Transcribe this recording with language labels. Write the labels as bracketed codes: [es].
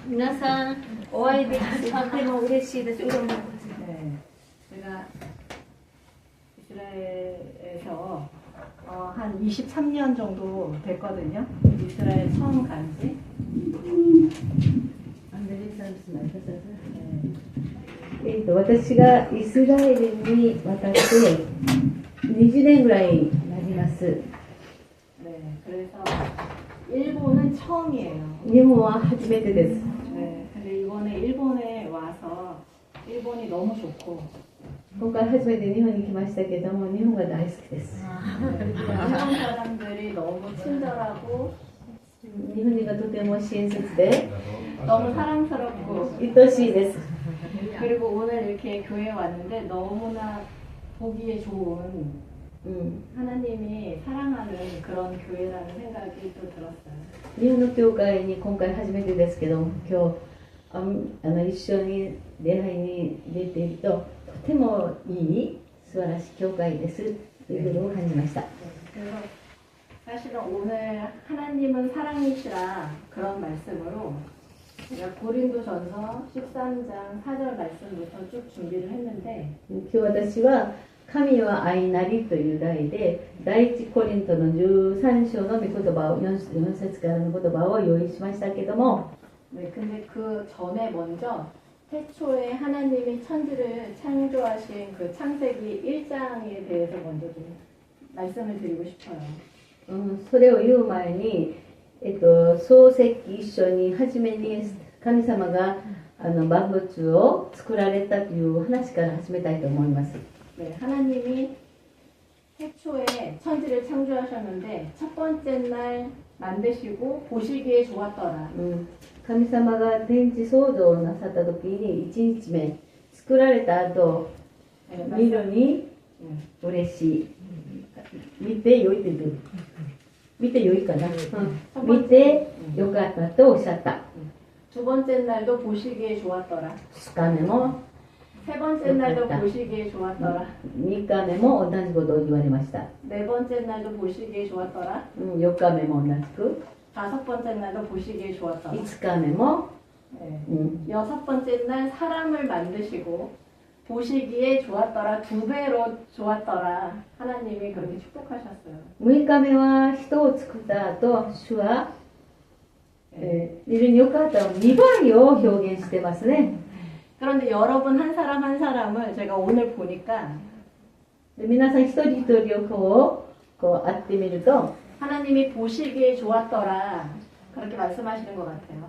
[ja] 皆さんお会いできてとても嬉しいです. [ko] 네, 제가 이스라엘에서 한 23년 정도 됐거든요. 이스라엘 처음 간지. 안 들릴 사람 있으면 알려줘요. [ja] 私がイスラエルに渡って20年ぐらいになります. [ko] 네, 그래서 일본은 처음이에요. 일본은 [ja] 初めてです. [ko] 네, 근데 이번에 일본에 와서 일본이 너무 좋고. [ja] 今回初めて日本に来ましたけども日本が大好きです. [ko] 일본 사람들이 너무 친절하고 [ja] 日本人がとても親切で [ko] 너무 사랑스럽고 [ja] 愛しいです. [ko] 그리고 오늘 이렇게 교회에 왔는데 너무나 보기에 좋은 하나님이 사랑하는 그런 교회라는 생각이 또 들었어요. [ja] 日本の教会に今回初めてですけど今日一緒に礼拝に出ているととてもいい素晴らしい教会ですということを感じました. [ko] 그래서 사실은 오늘 하나님은 사랑이시라 그런 말씀으로 제가 고린도전서 13장 4절 말씀부터 쭉 준비를 했는데 [ja] 今日私は神は愛なりという題で第一コリントの13章の御言葉を 4節からの言葉を用意しましたけども [ko] 네, 근데 그 전에 먼저 태초에 하나님이 천지를 창조하신 그 창세기 1장에 대해서 먼저 좀 말씀을 드리고 싶어요. [ja] それを言う前に創世記一章に初めに神様が万物を作られたという話から始めたいと思います. [ko] 네, 하나님이 태초에 천지를 창조하셨는데 첫 번째 날 만드시고 보시기에 좋았더라. [ja] 神様が天地創造をなさった時に1日目作られた後見るに嬉しい見てよいって言う見てよいかな見てよかったとおっしゃった. [ko] 두 번째 날도 보시기에 좋았더라. [ja] 2日目も [ko] 세 번째 날도 보시기에 좋았더라. [ja] 3日目も同じことを言われました. [ko] 네 번째 날도 보시기에 좋았더라. [ja] 4日目も同じく. [ko] 다섯 번째 날도 보시기에 좋았더라. [ja] 5日目も. [ko] 여섯 번째 날 사람을 만드시고 보시기에 좋았더라. 2배로 좋았더라. 하나님이 그렇게 축복하셨어요. [ja] 6日目は人を作った後主は見るに良かった2倍を表現してますね. [ko] 그런데 여러분 한 사람 한 사람을 제가 오늘 보니까 [ja] 皆さん一人一人をこう会ってみると [ko] 하나님이 보시기에 좋았더라 그렇게 말씀하시는 것 같아요.